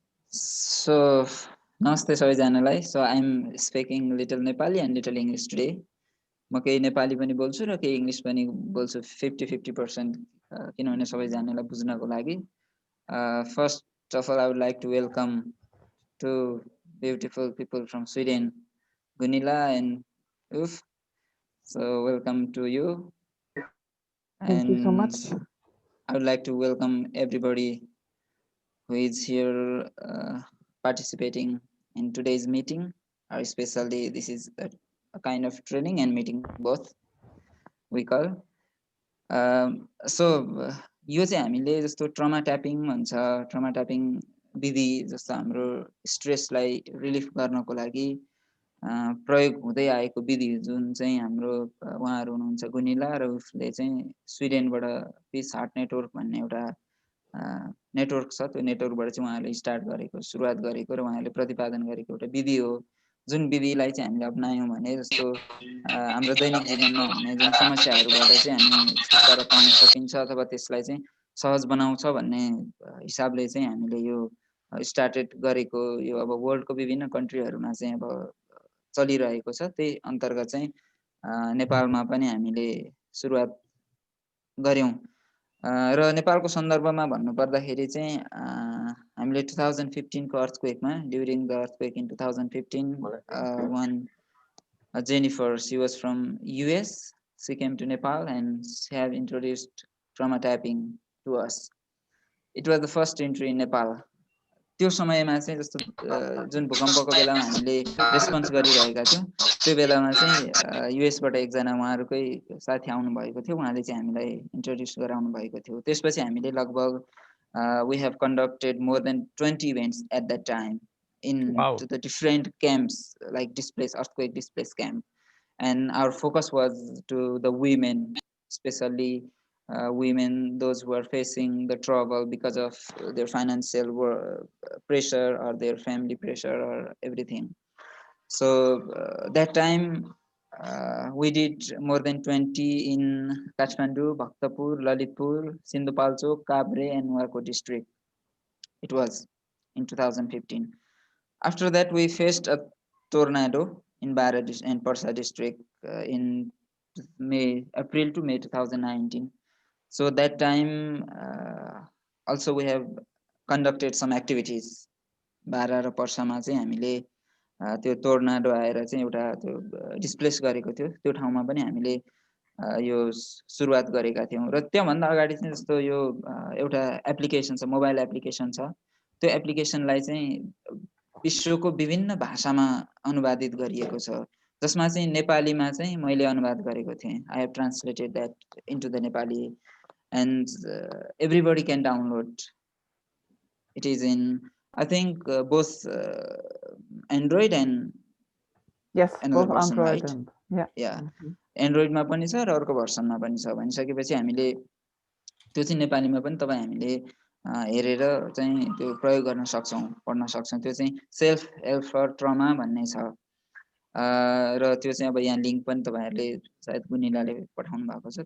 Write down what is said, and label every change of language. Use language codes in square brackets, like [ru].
[en] So, [ne] namaste सबैजनालाई. [en] So, I'm speaking little Nepali and little English today. [ne] म केही नेपाली पनि बोल्छु र केही इङ्ग्लिस पनि बोल्छु 50-50% किनभने सबैजनालाई बुझ्नको लागि. [en] First of all, I would like to welcome two beautiful people from Sweden, Gunilla and Uf. So, welcome to you. Thank you so much. I would like to welcome everybody who is here participating in today's meeting, or especially this is a kind of training and meeting both we call. [ne] So यो चाहिँ हामीले जस्तो trauma tapping भन्छ. Trauma tapping विधि जस्तो हाम्रो स्ट्रेसलाई relief गर्नको लागि प्रयोग हुँदै आएको विधि जुन चाहिँ हाम्रो उहाँहरू हुनुहुन्छ गुनिला र उसले चाहिँ स्विडेनबाट पिस हार्ट नेटवर्क भन्ने एउटा नेटवर्क छ. त्यो नेटवर्कबाट चाहिँ उहाँहरूले स्टार्ट गरेको सुरुवात गरेको र उहाँहरूले प्रतिपादन गरेको एउटा विधि हो, जुन विधिलाई चाहिँ हामीले अप्नायौँ भने जस्तो हाम्रो दैनिक जीवनमा हुने जुन समस्याहरूबाट चाहिँ हामी छुटकारा पाउन सकिन्छ अथवा त्यसलाई चाहिँ सहज बनाउँछ भन्ने हिसाबले चाहिँ हामीले यो स्टार्टेड गरेको यो अब वर्ल्डको विभिन्न कन्ट्रीहरूमा चाहिँ अब चलिरहेको छ. त्यही अन्तर्गत चाहिँ नेपालमा पनि हामीले सुरुवात गऱ्यौँ. र नेपालको सन्दर्भमा भन्नुपर्दाखेरि चाहिँ हामीले 2015 को अर्थक्वेकमा [en] During the earthquake in 2015 one Jennifer, she was from US. She came to Nepal and she have introduced trauma tapping to us. It was the first entry in Nepal. [ne] त्यो समयमा चाहिँ जस्तो जुन भूकम्पको बेलामा हामीले रेस्पोन्स गरिरहेका थियौँ त्यो बेलामा चाहिँ युएसबाट एकजना उहाँहरूकै साथी आउनुभएको थियो. उहाँले चाहिँ हामीलाई इन्ट्रोड्युस गराउनु भएको थियो. त्यसपछि हामीले लगभग [en] we have conducted more than 20 events at that time in the different camps like displaced earthquake displaced camp, and our focus was to the women, especially women, those who are facing the trouble because of their financial pressure or their family pressure or everything. So that time we did more than 20 in Kathmandu, Bhaktapur, Lalitpur, Sindhupalchok, Kabre and Nuarko district. It was in 2015. After that we faced a tornado in Bara and Parsa district in April to May 2019. So that time also we have conducted some activities. [ne] Bara र पर्सामा चाहिँ हामीले त्यो tornado आएर चाहिँ एउटा त्यो displace गरेको थियो. त्यो ठाउँमा पनि हामीले यो सुरुवात गरेका थियौँ. र त्योभन्दा अगाडि चाहिँ जस्तो यो एउटा एप्लिकेसन छ, मोबाइल एप्लिकेसन छ. त्यो एप्लिकेसनलाई चाहिँ विश्वको विभिन्न भाषामा अनुवादित गरिएको छ, जसमा चाहिँ नेपालीमा चाहिँ मैले अनुवाद गरेको थिएँ. [en] I have translated that into the Nepali and everybody can download. It is in, I think, both Android and yes, another both version, Android right? and yeah. [ne] Android मा पनि छ र अर्को भर्सनमा पनि छ. भनिसकेपछि हामीले त्यो चाहिँ नेपालीमा पनि तपाईँ हामीले हेरेर चाहिँ त्यो प्रयोग गर्न सक्छौँ, पढ्न सक्छौँ. त्यो चाहिँ सेल्फ हेल्प फर ट्रमा भन्ने छ. र त्यो चाहिँ अब यहाँ लिङ्क पनि तपाईँहरूले सायद गुनिलाले पठाउनु भएको छ.